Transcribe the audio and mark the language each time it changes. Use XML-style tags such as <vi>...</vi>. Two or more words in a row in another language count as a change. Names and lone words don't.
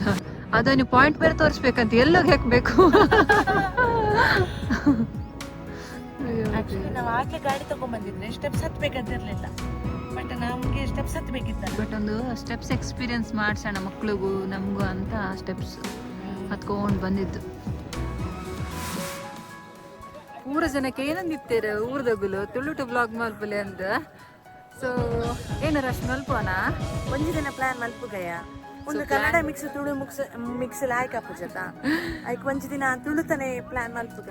<kn>ಅದು ನೀವು ಪಾಯಿಂಟ್ ಬೇರೆ ತೋರಿಸ್ಬೇಕಂತ, ಎಲ್ಲೋಗಿ ಹಾಕ್ಬೇಕು. ನಾವು ಆಗ್ಲೇ ಗಾಡಿ ತಗೊಂಡ್ ಬಂದಿದ್ರೆ ಸ್ಟೆಪ್ಸ್ ಹತ್ಬೇಕಂತಿರ್ಲಿಲ್ಲ, ಬಟ್ ನಮ್ಗೆ ಸ್ಟೆಪ್ಸ್ ಹತ್ಬೇಕಿತ್ತಲ್ಲ. ಬಟ್ ಒಂದು</kn> <en>steps experience</en> <kn>ಮಾಡ್ಸೋಣ ಮಕ್ಳಿಗೂ ನಮಗೂ ಅಂತ ಸ್ಟೆಪ್ಸ್ ಹತ್ಕೊಂಡು ಬಂದಿದ್ದು. ಊರ ಜನಕ್ಕೆ ಏನಂದಿರ್ತೀರ</kn> <tcy>ಊರ್ದಗುಲು ತುಳುಟು ಬ್ಲಾಗ್ ಮಲ್ಪಲೆ</tcy> <kn>ಅಂತ.</kn> <tcy>ಸೊ ಏನು ರಶ್ ಮಲ್ಪೋನಾ? ಒಂಜಿ ದಿನ ಪ್ಲಾನ್ ಮಲ್ಪುಗಯ. ಒಂದು ಕನ್ನಡ ಮಿಕ್ಸ್ ತುಳು ಮಿಕ್ಸ್ ಲಾಯ್ಕ ಪೂಜತ ಐಕ್ ಒಂಜಿ ದಿನ ತುಳುತನೆ ಪ್ಲಾನ್ ಮಲ್ಪುಗ.</tcy>